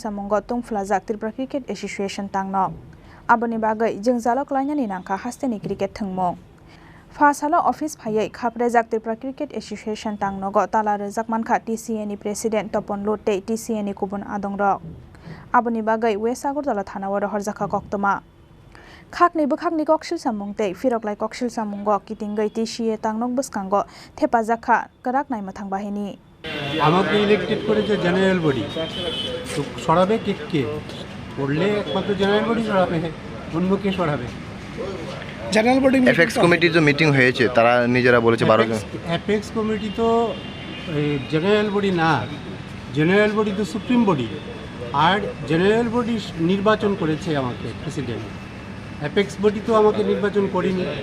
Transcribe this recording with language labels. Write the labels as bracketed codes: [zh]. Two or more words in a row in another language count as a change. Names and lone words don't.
[trp] Samungo Tungflajak Tripura Cricket Association Tangnok Aboni bagai jeung jalok lainani nangka hasteni cricket thungmong Fasalo office phayai Khaperejak Tripura Cricket Association Tangnogo Tala rejak manka TCN President Topon Lo te TCN Kubun Adongrok Aboni bagai West Agartala Thanao rohorjaka koktoma Khakni bukhakni koksil samungte firoklai koksil samungo kitingai TCN Tangnok buskango thepajaka karak nai mathang bahini [bn] আমাকে ইলেক্টেড করেছে [en] general body [bn] তো সরাবে কে করলে একমাত্র [en] general body [bn] সরাবে অন্য কে সরাবে [en] general body FX committee [bn] যে মিটিং হয়েছে তারা নিজেরা বলেছে 12 জন [en] FX committee [bn] তো [en] general body [bn] না [en] general body [bn] তো [en] supreme body [bn] আর [en] general body [bn] নির্বাচন করেছে আমাকে [en] president FX body [bn] তো আমাকে নির্বাচন করেনি